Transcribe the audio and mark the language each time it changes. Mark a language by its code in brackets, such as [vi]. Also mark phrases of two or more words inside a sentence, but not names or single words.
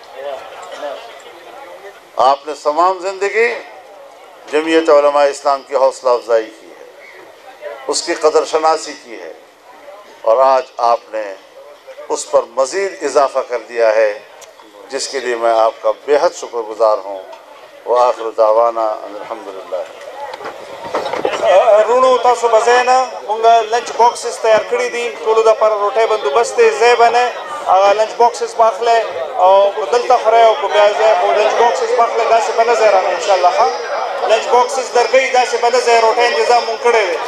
[ur] آپ نے تمام زندگی جمعیت علماء اسلام کی حوصلہ افزائی کی ہے، اس کی قدر شناسی کی ہے، اور آج آپ نے اس پر مزید اضافہ کر دیا ہے، جس کے لیے میں آپ کا بے حد شکر گزار ہوں. [ar] وآخر دعوانا الحمدللہ. [ps] رونو تاسو بزینا مونږ [en] lunch boxes [ps] تیار کړی دي، ټولو دپاره روټۍ بندوبست دی، ځای به نه هغه [en] lunch boxes [ps] به اخلی او که دلته خورئ او که بیا ځای خو [en] lunch boxes [ps] به اخلی، داسې به نه ځای رانه انشاءالله. ښه [en] lunch boxes [ps] درکوي، داسې به نه ځای، روټۍ انتظام مونږ کړی دی.